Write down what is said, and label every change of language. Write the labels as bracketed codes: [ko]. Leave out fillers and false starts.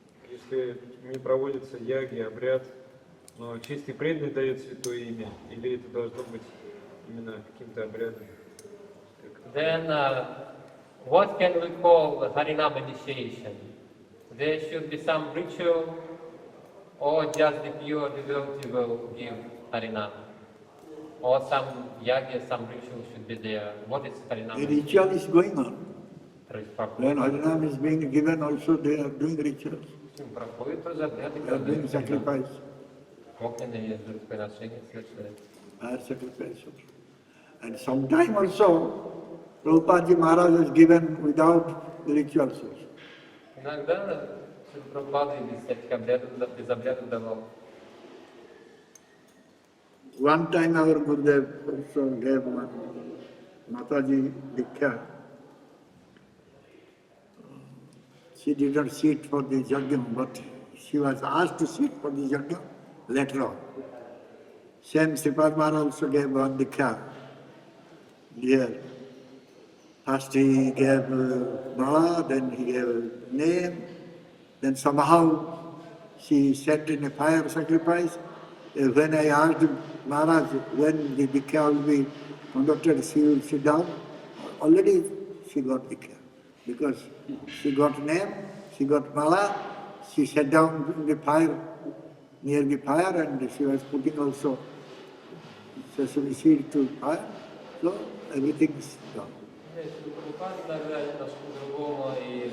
[ru] Если не проводится яги, обряд, но чистый преданный дает святое имя, или это должно быть именно каким-то обрядом? [en] Then, what can we call the Harinam initiation? There should be some ritual, or just the pure devotee will give Harinam, or some yagya, some ritual should be there. What is Harinam? The ritual is going on. Properly. When Harinam is being given, also they are doing rituals. [ru] Проходит тоже обряды, [en] They are doing sacrifice, [ru] огненные жертвоприношения совершают. [en] fire sacrifice also. And sometime also, Prabhupada Maharaj is given without the rituals also. [ru] Иногда Прабхупада без всяких обрядов, без обрядов давал. [en] One time our Gurudev also gave one Mataji Diksha. She did not sit for the yajna, but she was asked to sit for the yajna later on. Same Sripad Maharaj also gave one Diksha. Here. First he gave Mala, then he gave name, then somehow she set in a fire sacrifice. When I asked Maharaj when the Diksha will be conducted, she will sit down. Already she got Diksha because she got name, she got Mala, she sat down in the fire, near the fire, and she was putting also sesame seed to fire. So everything is done. [ru] Прабхупада иногда нашему другому и